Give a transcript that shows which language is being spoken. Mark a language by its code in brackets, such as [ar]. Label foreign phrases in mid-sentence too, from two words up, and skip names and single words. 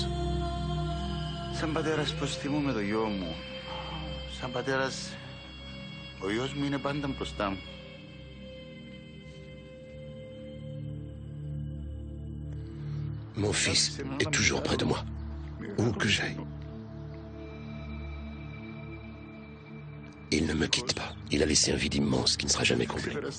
[el] Σαν πατέρας υποστημώ με το γιο μου. Σαν πατέρας, ο γιος μου είναι πάντα μπροστά μου. [fr] Mon fils est toujours près de moi, où que j'aille. Il ne me quitte pas. Il a laissé un vide immense qui ne sera jamais comblé.